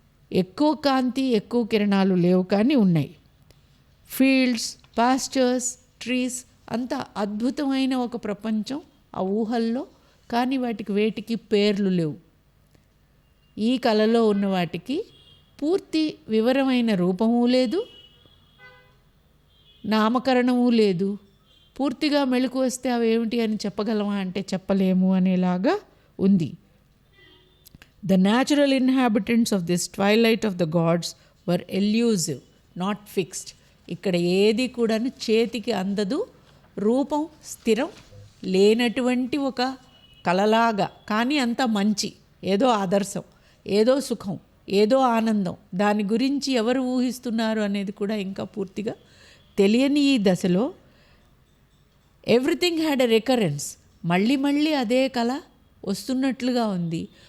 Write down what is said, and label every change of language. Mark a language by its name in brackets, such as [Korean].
[Telugu] ఎక్కువ కాంతి ఎక్కువ కిరణాలు లేవు కానీ ఉన్నాయి. ఫీల్డ్స్, పాస్చర్స్, ట్రీస్ అంత అద్భుతమైన ఒక ప్రపంచం ఆ ఊహల్లో, కానీ వేటికి పేర్లు లేవు. ఈ కళలో ఉన్న వాటికి పూర్తి వివరమైన రూపము లేదు, నామకరణము లేదు. పూర్తిగా మెళుకు వస్తే అవి ఏమిటి అని చెప్పగలమా అంటే చెప్పలేము అనేలాగా ఉంది. [English] The natural inhabitants of this twilight of the gods were elusive, not fixed. [Telugu] ఇక్కడ ఏది కూడాను చేతికి అందదు, రూపం స్థిరం లేనటువంటి ఒక కలలాగా, కానీ అంత మంచి, ఏదో ఆదర్శం, ఏదో సుఖం, ఏదో ఆనందం, దాని గురించి ఎవరు ఊహిస్తున్నారు అనేది కూడా ఇంకా పూర్తిగా తెలియని ఈ దశలో [English] everything had a recurrence, [Telugu] మళ్ళీ అదే కళ వస్తున్నట్లుగా ఉంది.